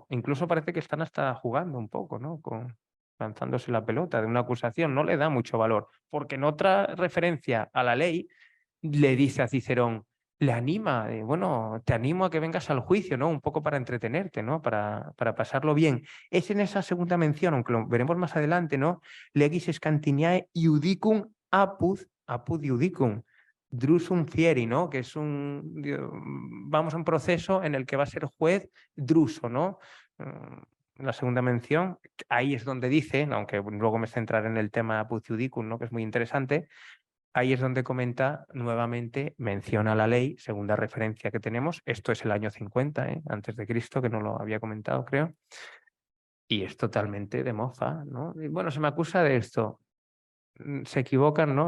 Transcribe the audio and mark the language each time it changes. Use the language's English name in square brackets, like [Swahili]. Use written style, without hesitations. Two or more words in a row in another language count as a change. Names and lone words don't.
[Spanish] Incluso parece que están hasta jugando un poco, ¿no? Lanzándose la pelota de una acusación. No le da mucho valor, porque en otra referencia a la ley le dice a Cicerón, le anima, bueno, te animo a que vengas al juicio, ¿no? Un poco para entretenerte, ¿no? Para pasarlo bien. Es en esa segunda mención, aunque lo veremos más adelante, ¿no? [Latin] Legis scantiniae iudicum apud iudicum, drusum fieri, [Spanish] ¿no? Que es vamos a un proceso en el que va a ser juez druso, ¿no? La segunda mención, ahí es donde dice, aunque luego me centraré en el tema [Latin] apud iudicum, [Spanish] ¿no? Que es muy interesante. Ahí es donde comenta nuevamente, menciona la ley, segunda referencia que tenemos. Esto es el año 50, antes de Cristo, que no lo había comentado, creo. Y es totalmente de mofa, ¿no? Y bueno, se me acusa de esto. Se equivocan, ¿no?